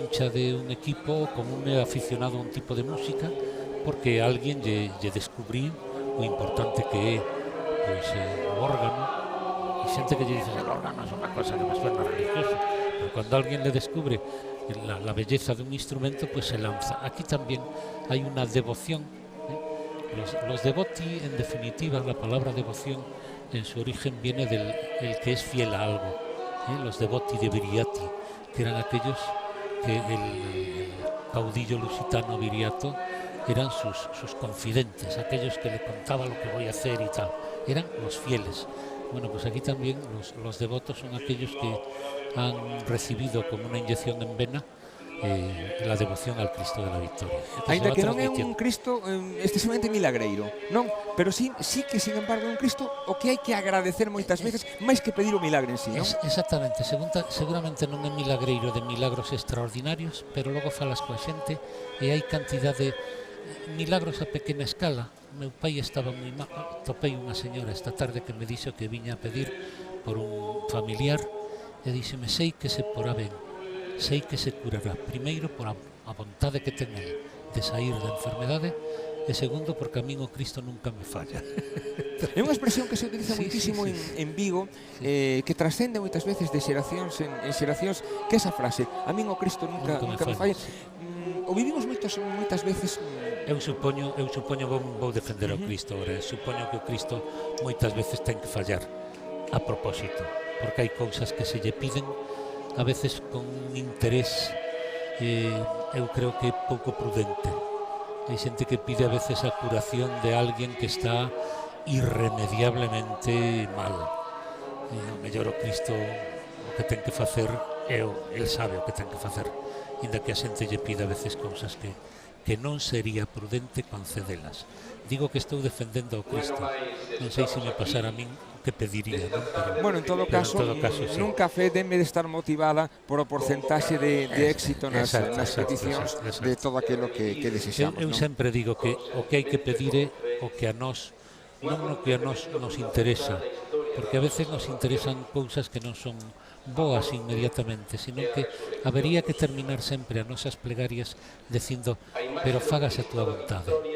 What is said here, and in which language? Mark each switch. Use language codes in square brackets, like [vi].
[gl] de un equipo, como un é aficionado a un tipo de música, porque alguén lle descubriu o importante que é pois o órgano, e xente que lle dice el órgano é unha cosa que me suena religiosa, pero cando alguén [es] le descubre la belleza de un instrumento, pues se lanza. Aquí también hay una devoción. Los devoti, en definitiva, la palabra devoción en su origen viene del el que es fiel a algo. Los devoti de Viriati, que eran aquellos que el caudillo lusitano Viriato eran sus confidentes, aquellos que le contaba lo que voy a hacer y tal. Eran los fieles. Bueno, pues aquí también los devotos son aquellos que han recibido como una inyección en vena la devoción al Cristo de la Victoria. [gl] Ainda que non é un Cristo excesivamente milagreiro, non? [es] Pero sí que, sin embargo, [gl] é un Cristo o que hai que agradecer moitas veces, máis que pedir o milagre en sí, non? Exactamente, seguramente non é milagreiro de milagros extraordinarios, pero logo falas coa xente e hai cantidad de milagros a pequena escala. Meu pai estaba moi mal, topei unha señora esta tarde que me dixo que viña a pedir por un familiar e díxeme, sei que se porá ben, sei que se curará, primeiro por a vontade que ten el de sair da enfermedade e segundo porque a min o Cristo nunca me falla. É unha expresión que se utiliza moitísimo en Vigo, que trascende moitas veces de xeracións en xeracións, que esa frase, a min o Cristo nunca me falla. O vivimos moitas veces. Eu supoño vou defender ao Cristo ahora. Supoño que o Cristo moitas veces ten que fallar a propósito, porque hai cousas que se lle piden a veces con un interés eu creo que pouco prudente. Hai xente que pide a veces a curación de alguén que está irremediablemente mal. O mellor o Cristo o que ten que facer el sabe o que ten que facer, inda que a xente lle pide a veces cousas que non sería prudente concedelas. Digo que estou defendendo ao Cristo. Non sei se me pasara a min que pediría, non? Bueno, en todo caso sí. Nunca fe debe de estar motivada por o porcentaxe de éxito nas peticións de todo aquilo que desexamos. Eu sempre digo que o que hai que pedir é o que a nós, non o que a nós nos interesa, porque a veces nos interesan cousas que non son boas inmediatamente, sino que habería que terminar sempre as nosas plegarias dicindo, pero fágase a túa vontade.